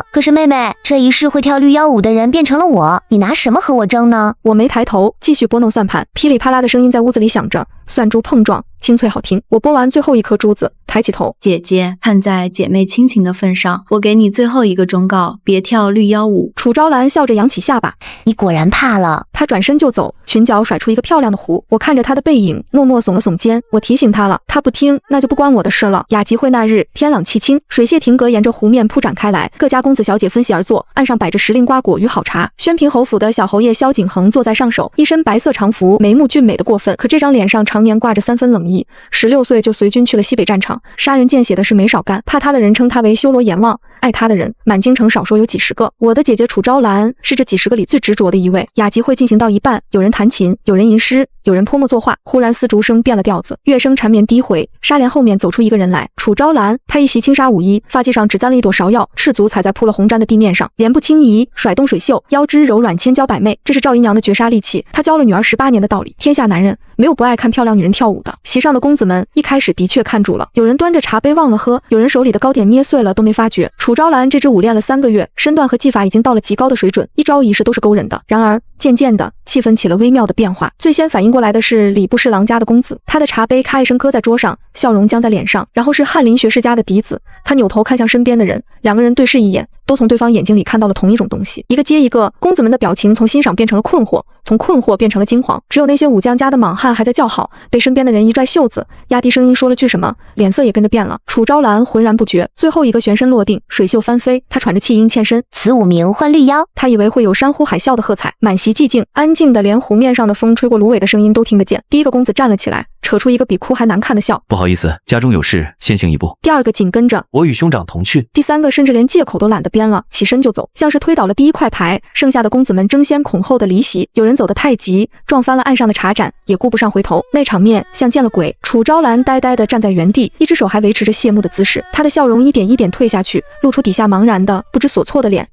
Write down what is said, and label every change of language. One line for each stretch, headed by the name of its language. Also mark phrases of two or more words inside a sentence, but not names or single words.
Chinese: 可是妹妹，這一世會跳綠腰舞的人變成了我，你拿什麼和我爭呢？我沒抬頭，繼續撥弄算盤，噼里啪啦的聲音在屋子裡響着，算珠碰撞，清脆好聽。我撥完最後一顆珠子，抬起頭，姐姐，看在姐妹親情的份上，我給你最後一個忠告，別跳綠腰舞。楚昭蘭笑着揚起下巴，你果然怕了。她轉身就走，裙角甩出一個漂亮的弧。我看着她的背影，默默聳了聳肩。我提醒她了，她不聽，那就不關我的事了。雅集會那日，天朗氣清，水榭亭閣沿着湖面鋪展開來，各家公子小姐分席而坐，岸上擺着時令瓜果與好茶。宣平侯府的小侯爺蕭景恆坐在上首，一身白色長服，眉目俊美的過分，可這張臉上常年掛着3分冷意。16歲就隨軍去了西北戰場，殺人見血的事沒少幹。怕他的人稱他為修羅閻王，愛他的人滿京城少說有幾十個。我的姐姐楚昭蘭是這幾十個裡最執着的一位。雅集會進行到一半，有人彈琴，有人吟詩，有人潑墨作畫。忽然絲竹聲變了調子，樂聲纏綿低回。紗簾後面走出一個人來，楚昭蘭。他一襲輕紗舞衣，髮髻上只簪了一朵芍藥，赤足踩在鋪了紅氈的地面上，臉部輕移，甩動水袖，腰肢柔軟千嬌百媚。這是趙姨娘的絕殺利器。她教了女兒18年的道理，天下男人沒有不愛看漂亮女人跳舞的。席上的公子們一開始的確看住了，有人端着茶杯忘了喝，有人手裡的糕點捏碎了都沒發覺。楚昭蘭這支舞練了3個月，身段和技法已經到了極高的水準，一招一式都是勾人的。然而漸漸的，氣氛起了微妙的變化。最先反應過來的是禮部侍郎家的公子，他的茶杯咔一聲磕在桌上，笑容僵在臉上。然後是翰林學士家的嫡子，他扭頭看向身邊的人，兩個人對視一眼，都從对方眼睛裡看到了同一種東西。一個接一個，公子們的表情從欣賞變成了困惑，從困惑变成了驚惶。只有那些武將家的莽漢還在叫好，被身邊的人一拽袖子，壓低聲音說了句什麼，臉色也跟着變了。楚昭蘭渾然不覺，最後一個旋身落定，水袖翻飛，他喘着氣音欠身，此舞名喚綠腰。他以為會有山呼海嘯的喝彩，滿席寂靜，安靜的連湖面上的風吹過蘆葦的聲音都聽得見。第一個公子站了起來，扯出一個比哭還難看的笑，不好意思，家中有事，先行一步。第二個緊跟着，我與兄長同去。第三個甚至連借口都懶得編了，起身就走，像是推倒了第一塊牌。剩下的公子們爭先恐後的離席，有人走得太急，撞翻了岸上的茶盞，也顧不上回頭。那場面像見了鬼。楚昭蘭呆呆地站在原地，一只手還維持着謝幕的姿勢，她的笑容一點一點退下去，露出底下茫然的不知所措的臉。